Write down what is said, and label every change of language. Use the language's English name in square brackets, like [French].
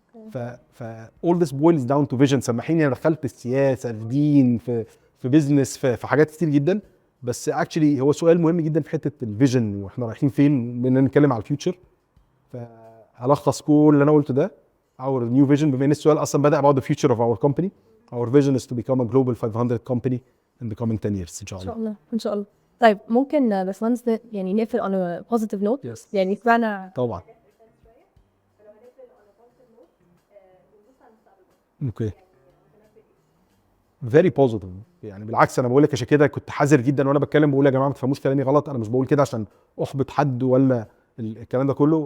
[English] ف all this boils down to vision. [Arabic] سامحيني انا دخلت السياسه في دين في بيزنس في حاجات كتير جدا، بس اكشلي هو سؤال مهم جدا في حته الفيجن واحنا رايحين فين، بدنا نتكلم على الفيوتشر. فهلخص كل اللي انا قلته ده. [English] our new vision، [Arabic] بما ان السؤال اصلا بدا [English] about the future of our company. our vision is to become a global 500 company in the coming 10 years [Arabic] ان شاء ان الله. شاء الله ان شاء الله. طيب ممكن باشمهندس يعني نقفل [English] on a positive note؟ Yes. [Arabic] يعني سمعنا طبعا. اوكي. [English] Very positive. [Arabic] يعني بالعكس انا بقول لك عشان كده كنت حذر جدا وانا بتكلم، بقول يا جماعه ما تفهموش كلامي غلط، انا مش بقول كده عشان احبط حد ولا الكلام ده كله.